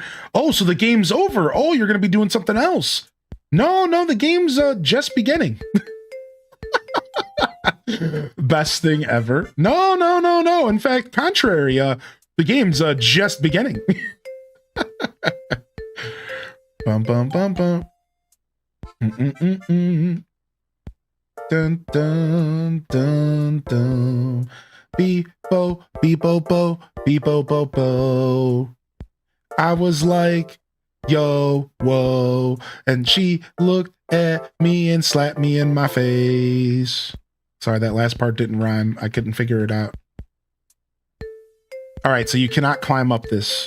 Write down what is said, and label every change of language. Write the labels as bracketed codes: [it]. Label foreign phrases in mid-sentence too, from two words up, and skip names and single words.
[en] Oh, so the game's over. Oh, you're going to be doing something else. No, the game's just beginning. Best thing ever. No. In fact, contrary, the game's just beginning. Bum, bum, bum, bum. Dun, dun, dun, dun. Beep-bo, beep-bo-bo, beep-bo-bo-bo. I was like, yo, whoa. And she looked at me and slapped me in my face. Sorry, that last part didn't rhyme. I couldn't figure it out. All right, so you cannot climb up this.